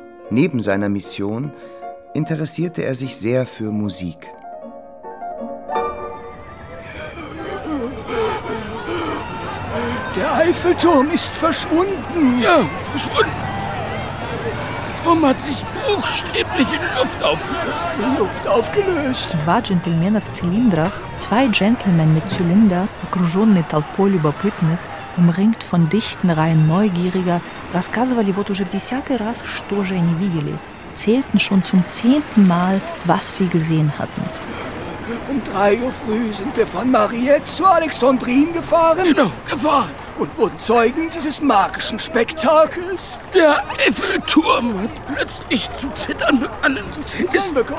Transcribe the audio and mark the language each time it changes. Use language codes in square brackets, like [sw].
[de] Neben seiner Mission interessierte er sich sehr für Musik. Der Eiffelturm ist verschwunden. Ja, verschwunden. Der Turm hat sich buchstäblich in Luft aufgelöst. In Luft aufgelöst. [ru] Два джентльмена в цилиндрах, [de] zwei Gentlemen mit Zylinder, [ru] окруженные толпой любопытных, [de] umringt von dichten Reihen Neugieriger, [ru] рассказывали вот уже в десятый раз, что же они видели. [de] erzählten schon zum 10. Mal, was sie gesehen hatten. Um 3 Uhr früh sind wir von Mariette zu Alexandrine gefahren. Genau, gefahren. Und wurden Zeugen dieses magischen Spektakels. Der Eiffelturm hat plötzlich zu zittern begonnen.